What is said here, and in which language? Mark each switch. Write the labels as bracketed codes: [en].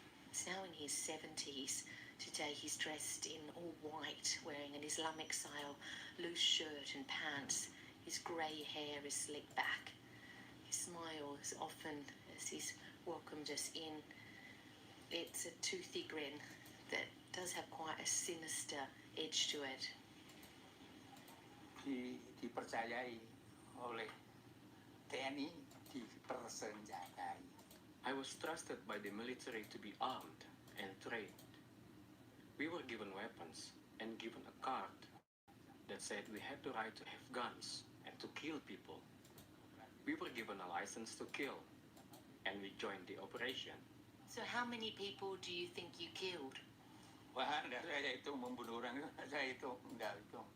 [en] He's now in his 70s. Today he's dressed in all white, wearing an Islamic style loose shirt and pants. His grey hair is slicked back. He smiles often as he's welcomed us in. It's a toothy grin that does have quite a sinister edge to it. [id] Dipercayai oleh TNI, dipersenjatai. [en] I was trusted by the military to be armed and trained. We were given weapons and given a card that said we had the right to have guns and to kill people. We were given a license to kill, and we joined the operation. So how many people do you think you killed? [id] Wah, enggak, saya itu membunuh orang, saya itu enggak itu.